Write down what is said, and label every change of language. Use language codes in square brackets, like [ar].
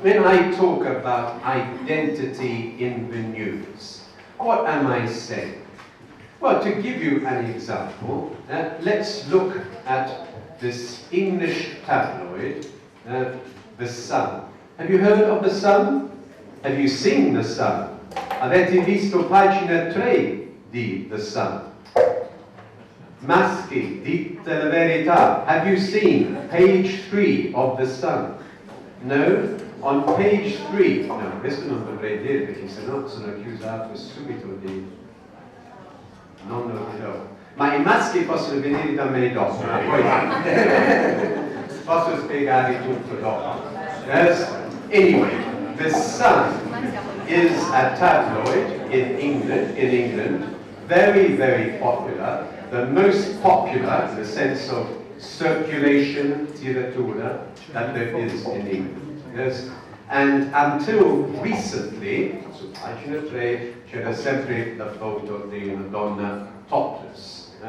[en] When I talk about identity in the news, what am I saying? Well, to give you an example, let's look at this English tabloid, The Sun. Have you heard of The Sun? Have you seen The Sun? [it] Avete visto pagina 3 di The Sun? Maschi, dite la verità. [en] Have you seen page 3 of The Sun? No? On page 3, no, [it] questo non dovrei dire perché sennò sono accusato subito di non lo dirò. Ma i maschi possono venire da me dopo, poi posso spiegare tutto dopo. [en] Yes? Anyway, The Sun is a tabloid in England, very, very popular, the most popular in the sense of circulation, tiratura, that there is in England. Yes? And until recently, [it] su pagina 3, c'era sempre la foto di una donna topless.